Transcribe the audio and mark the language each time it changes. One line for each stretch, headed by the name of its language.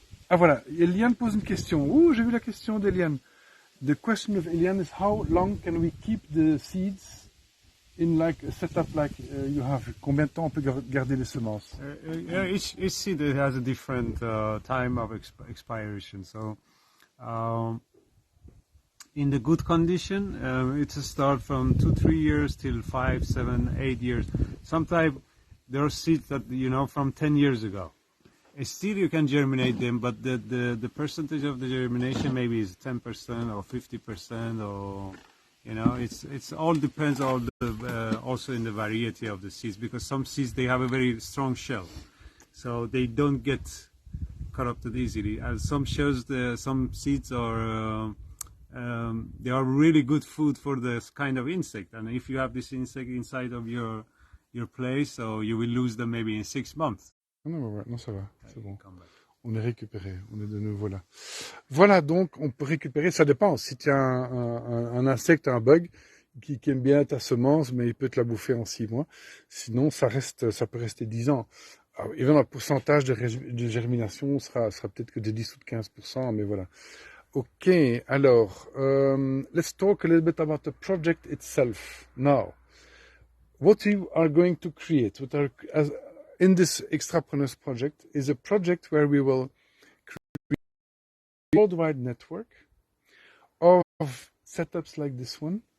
French: Ah voilà, Eliane pose une question. Ouh, j'ai vu la question d'Eliane.
English: The question of Eliane is how long can we keep the seeds in like a setup like you have?
French: Combien de temps on peut garder les semences?
English: Each seed has a different time of expiration. So, in the good condition, it's a start from 2-3 years till 5, 7, 8 years. Sometimes there are seeds that from 10 years ago. Still, you can germinate them, but the percentage of the germination maybe is 10% or 50%, or it's all depends on also in the variety of the seeds, because some seeds they have a very strong shell, so they don't get corrupted easily. And some seeds are they are really good food for this kind of insect, and if you have this insect inside of your place, so you will lose them maybe in 6 months.
French: Non, ça va, c'est bon. On est récupéré, on est de nouveau là. Voilà, donc on peut récupérer, ça dépend. Si tu as un insecte, un bug qui aime bien ta semence, mais il peut te la bouffer en 6 mois. Sinon, ça peut rester 10 ans. Alors, évidemment, le pourcentage de germination sera peut-être que de 10 ou de 15%, mais voilà.
English: Ok,
French: alors,
English: let's talk a little bit about the project itself. Now, what you are going to create, in this Extrapreneurs project is a project where we will create a worldwide network of setups like this one.